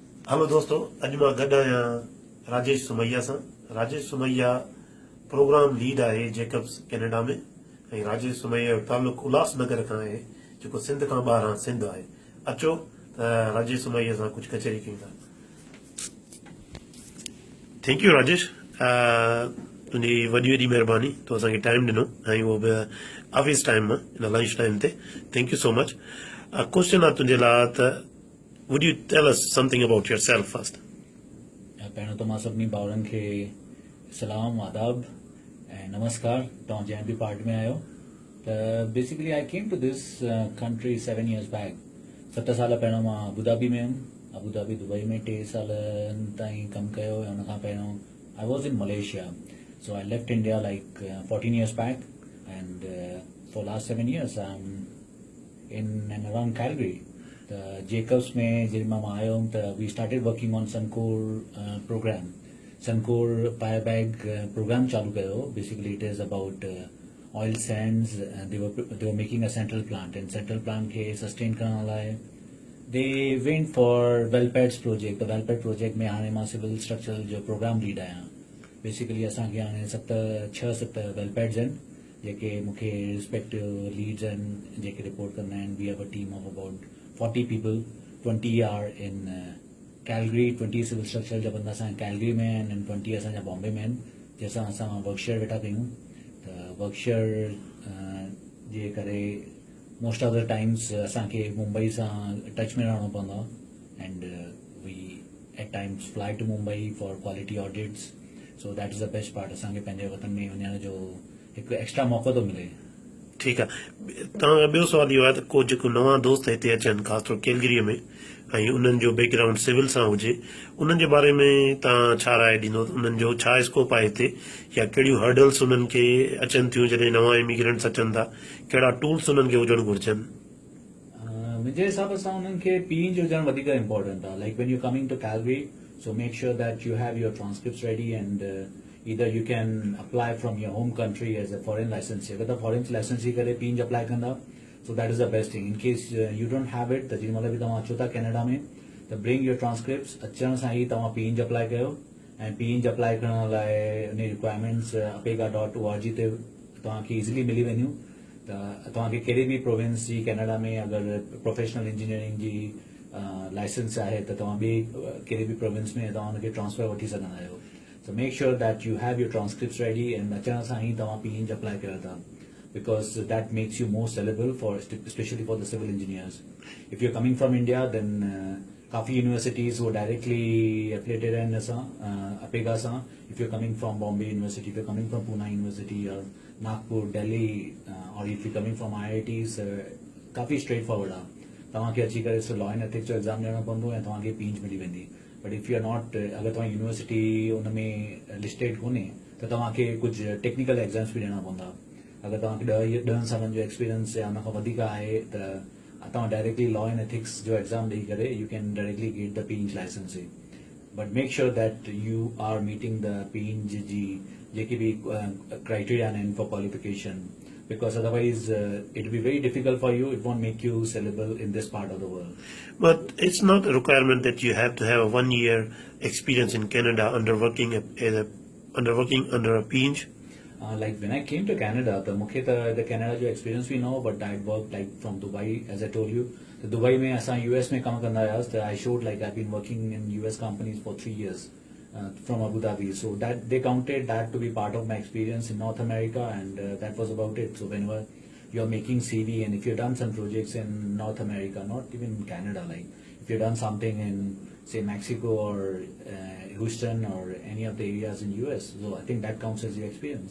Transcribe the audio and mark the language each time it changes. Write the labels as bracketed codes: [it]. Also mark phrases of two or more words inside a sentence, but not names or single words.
[sd] हेलो दोस्तों, अॼु मां गॾु आहियां राजेश सुमैया सां। राजेश सुमैया [en] program lead [sd] आहे जेकब्स कैनेडा में, ऐं राजेश सुमैया जो तालुक़ु उल्हासनगर खां आहे, जेको सिंध खां ॿाहिरां सिंध आहे। अचो त राजेश सुमैया सां कुझु कचहरी कयूं था। [en] thank you राजेश, [sd] तुंहिंजी वॾी वॾी महिरबानी, तो असांखे टाइम ॾिनो, ऐं उहो बि [en] office time [sd] मां, हिन [en] lunch time [sd] ते। [en] thank you so much. [sd] क्वेश्चन आहे तुंहिंजे लाइ त [en] would you tell us something about yourself first? [sd] पहिरियों त मां सभिनी भाउरनि खे सलाम, आदाब ऐं नमस्कार। तव्हां जंहिं बि पार्ट में आहियो त बेसिकली [en] I came to this country 7 years back. [sd] 7 साल पहिरियों मां अबूधाबी में हुयुमि। अबूधाबी दुबई में 3 साल ताईं कमु कयो, ऐं उनखां पहिरियों [en] I was in Malaysia. so I left India like 14 years back, and for last 7 years I am in and around Calgary. [sd] जेकब्स में जॾहिं मां आयो हुउमि त [en] we started working on Suncor program. [sd] सनकोर पायर बैग प्रोग्राम चालू कयो। [en] basically it is about oil sands. they were making a central plant, and central plant [sd] खे सस्टेन करण लाइ [en] they went for well pads project. [sd] वेलपेड प्रोजेक्ट में हाणे मां [en] civil structural [sd] जो [en] program lead [sd] आहियां। बेसिकली असांखे हाणे 6-7 वेलपेड्स आहिनि जेके मूंखे [en] respective leads [sd] आहिनि जेके रिपोर्ट कंदा आहिनि। [en] we have a team of about 40 people, 20 are in Calgary, [sd] 20 [en] civil structure [sd] जा बंदा असां कैलगरी में आहिनि, ऐं 20 असांजा बॉम्बे में आहिनि, जंहिंसां असां वर्कशेयर वेठा कयूं। त वर्कशेयर जे करे [en] most of the times [sd] असांखे मुंबई सां टच में रहणो पवंदो आहे, [en] and we at times fly to Mumbai for quality audits. so that is the best part. [sd] असांखे पंहिंजे वतन में वञण जो हिकु एक्स्ट्रा मौक़ो थो मिले। ठीकु आहे। तव्हां ॿियो सवाल इहो आहे त को जेको नवां दोस्त हिते अचनि, ख़ासि तौर कैलगरीअ में, ऐं उन्हनि जो बैकग्राउंड सिविल सां हुजे, उन्हनि जे बारे में तव्हां छा राय ॾींदो? उन्हनि जो छा स्कोप आहे हिते, या कहिड़ियूं हर्डल्स उन्हनि खे अचनि थियूं जॾहिं नवां इमिग्रेंट्स अचनि था? कहिड़ा टूल्स उन्हनि खे हुजणु घुरिजनि? मुंहिंजे हिसाब सां उन्हनि खे पीएन जो हुजणु वधीक इम्पोर्टेंट आहे। [en] like when you coming to Calgary, so make sure that you have your transcripts ready, and either you can apply from your home country as a foreign licensee. अगर foreign licensee करे PNG apply कंदा, so that is the best thing. In case you don't have it, [sd] त जेॾी महिल बि तव्हां अचो था कैनेडा में त [en] bring your transcripts। [sd] अचण सां ई तव्हां PNG apply कयो, ऐं PNG apply करण लाइ उन रिक्वायरमेंट्स apega.org ते तव्हांखे इज़िली मिली वेंदियूं। त तव्हांखे कहिड़ी बि प्रोविंस जी कैनेडा में अगरि [en] professional engineering [sd] जी लाइसेंस आहे त तव्हां ॿिए कहिड़े बि प्रोविंस में तव्हां हुनखे ट्रांसफर वठी सघंदा आहियो। [en] so make sure that you have your transcripts ready, [sd] ऐं अचण सां ई तव्हां PNG अप्लाई कयो था, [en] because that makes you more sellable for specially for the civil engineers. if you coming from India then काफ़ी यूनिवर्सिटीज़ वो directly affiliated [sd] आहिनि असां अपेगा सां। [en] if you coming from Bombay University, if you coming from Pune University और Nagpur, Delhi, और if you coming from IITs, काफ़ी straightforward आहे। [sd] तव्हांखे अची करे [en] law and ethics [sd] जो एग्ज़ाम ॾियणो पवंदो ऐं तव्हांखे PNG मिली वेंदी। [en] but if you are not, [sd] अगरि तव्हां यूनिवर्सिटी उन में लिस्टेड कोन्हे त तव्हांखे कुझु टेक्निकल एग्ज़ाम्स बि ॾियणा पवंदा। अगरि तव्हांखे 10 सालनि जो एक्सपीरियंस या उन खां वधीक आहे त तव्हां डायरेक्टली [en] law and ethics [sd] जो एग्ज़ाम ॾेई करे [en] you can directly get the PNG license. but make sure that you are meeting the PNG [sd] जी जेकी बि क्राइटेरिया आहिनि [en] for qualification, because otherwise it will be very difficult for you. It won't make you sellable in this part of the world. But it's not a requirement that you have to have a 1-year experience in Canada under working under a PNG. Like when I came to Canada, the Canada jo experience we know, but I worked like from Dubai, as I told you. [sd] The Dubai में असां US में काम करना आया, [en] I showed like I've been working in US companies for 3 years. From Abu Dhabi, so that they counted that to be part of my experience in North America, and that was about it. So whenever you're making CV, and if you've done some projects in North America, not even Canada, like if you've done something in say Mexico or Houston or any of the areas in US, so I think that counts as your experience.